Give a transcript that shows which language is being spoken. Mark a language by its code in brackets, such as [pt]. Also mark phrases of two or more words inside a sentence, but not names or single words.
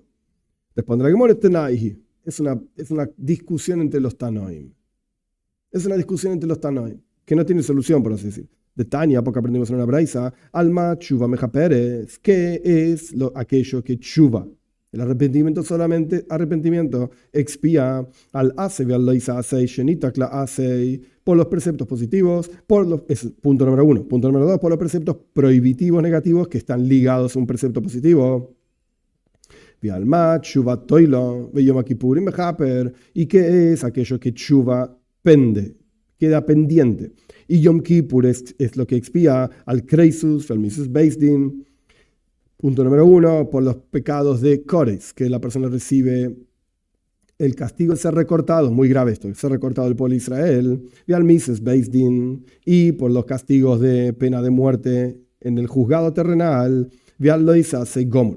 [es] Responderá que es una discusión entre los Tanoim. Es una discusión entre los Tanoim que no tiene solución, por así decir. De Tania, porque aprendimos en una braisa, [he] על מה תשובה מכפרת, [es] ¿qué es aquello que tshuva? El arrepentimiento solamente, arrepentimiento expía [he] על עשה, על לא תעשה שניתק לעשה, [es] por los preceptos positivos, es punto número 1. Punto número 2, por los preceptos prohibitivos negativos que están ligados a un precepto positivo. [he] ועל מה תשובה תולה ויום הכיפורים מכפר, [es] ¿y qué es aquello que tshuva queda pendiente? Y Yom Kippur es lo que expía [he] על כריתות, על מיתות בית דין. [es] Punto número 1, por los pecados de Kores, que la persona recibe el castigo de ser recortado, muy grave esto, ser recortado del pueblo de Israel, y [he] על מיתות בית דין, [es] y por los castigos de pena de muerte en el juzgado terrenal, y [he] על לא תעשה גמור.